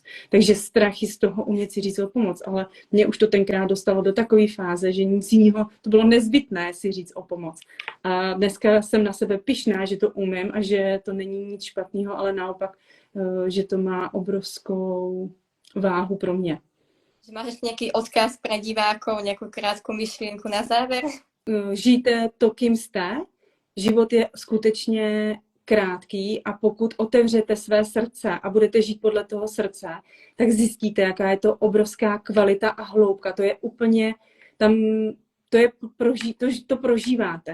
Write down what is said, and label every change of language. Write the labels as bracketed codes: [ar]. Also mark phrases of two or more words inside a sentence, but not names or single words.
[cs] Takže strachy z toho umět si říct o pomoc, ale mě už to tenkrát dostalo do takové fáze, že nic jiného, to bylo nezbytné si říct o pomoc. A dneska jsem na sebe pyšná, že to umím a že to není nic špatného, ale naopak, že to má obrovskou váhu pro mě. [sk] Máš ešte nejaký odkaz pre divákov, nejakú krátku myšlienku na záver? [cs] žijte to, kým jste. Život je skutečně krátký a pokud otevřete své srdce a budete žít podle toho srdce, tak zjistíte, jaká je to obrovská kvalita a hloubka. To je úplně tam, to prožíváte.